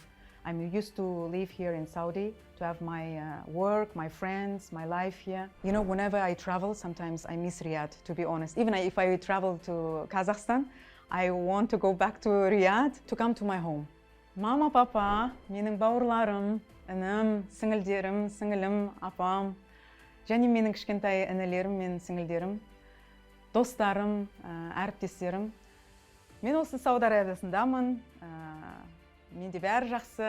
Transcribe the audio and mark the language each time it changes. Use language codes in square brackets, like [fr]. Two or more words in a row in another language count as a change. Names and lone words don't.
[en] I'm used to live here in Saudi, to have my work, my friends, my life here. You know, whenever I travel, sometimes I miss Riyadh, to be honest. Even if I travel to Kazakhstan, I want to go back to Riyadh, to come to my home. [kk] Mama, papa, менің бауырларым, інім, сіңілдерім, сіңілім, апам, және менің кішкентай інілерім мен сіңілдерім, достарым, әріптестерім. Мен осы Сауд Арабиясындамын. Менде бәрі жақсы.